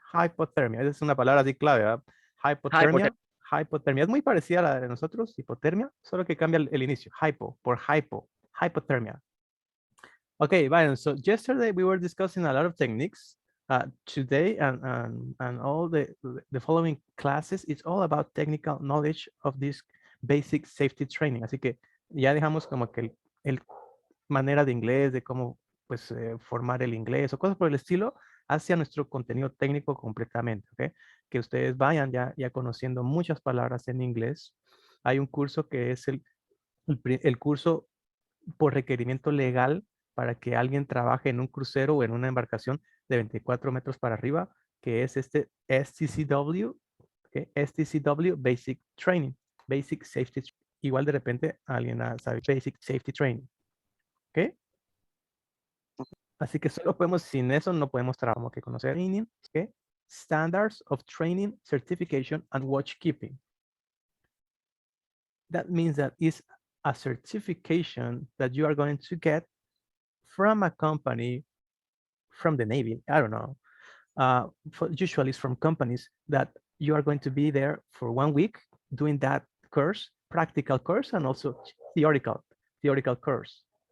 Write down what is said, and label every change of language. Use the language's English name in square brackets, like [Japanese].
[Spanish] Hypothermia, esa es una palabra así clave, ¿verdad? Hypothermia es muy parecida a la de nosotros, hipotermia, solo que cambia el inicio. [English] Hypothermia. Okay, Byron, so yesterday we were discussing a lot of techniques. Today and all the following classes, it's all about technical knowledge of this basic safety training. [Spanish] Así que ya dejamos como que el manera de inglés, de cómo pues formar el inglés o cosas por el estilo. hacia nuestro contenido técnico completamente, ¿ok? Que ustedes vayan ya conociendo muchas palabras en inglés. Hay un curso que es el curso por requerimiento legal para que alguien trabaje en un crucero o en una embarcación de 24 metros para arriba, que es este STCW, ¿okay? [English] STCW Basic Training, Basic Safety. [Spanish] Igual de repente alguien sabe Basic Safety Training, ¿ok? Así que solo podemos, sin eso no podemos trabajar, como que conocer training, ¿ok? [English] Standards of Training, Certification, and Watchkeeping. That means that it's a certification that you are going to get from a company, from the Navy, I don't know. Usually it's from companies that you are going to be there for 1 week doing that course, practical course, and also theoretical course.